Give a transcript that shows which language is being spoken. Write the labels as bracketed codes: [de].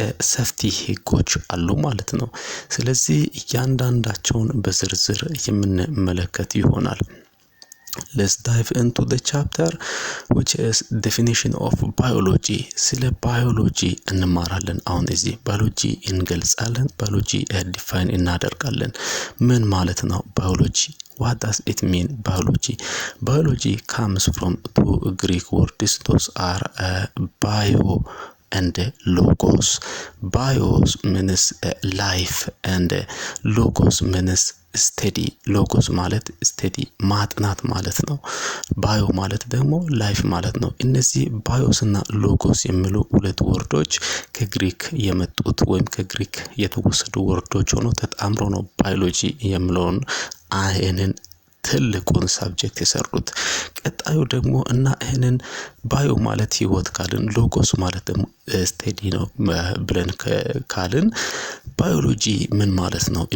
[am] ሴፍቲ ህጎች አሉ ማለት ነው። ስለዚህ እያንዳንዳቸውን በዝርዝር የምንመለከት ይሆናል። [en] Let's dive into the chapter which is definition of biology. [am] ስለ ባዮሎጂ እንማራለን። አሁን እዚህ ባዮሎጂ እንገልጻለን፣ ባዮሎጂ ዲፋይን እናደርጋለን። ምን ማለት ነው ባዮሎጂ? [en] What does it mean biology? Biology comes from two Greek words. Those are bio and logos. Bios means life and logos means study. [am] logos ማለት study ማጥናት ማለት ነው። ባዮ ማለት ደግሞ ላይፍ ማለት ነው። እነዚህ ባዮስ እና ሎጎስ የሚሉ ሁለት ወርዶች ከግሪክ የመጡት ወይም ከግሪክ የተወሰዱ ወርዶች ሆኖ ተጣምሮ ነው ባዮሎጂ የሚለውን አይንን ትልቁን ሳብጀክት የሰሩት። ቀጣዩ ደግሞ እና ይሄንን ባዮ ማለት ህይወት ካልን ሎጎስ ማለት ደግሞ ስቴዲ ነው ብለን ካልን ባዮሎጂ ምን ማለት ነው?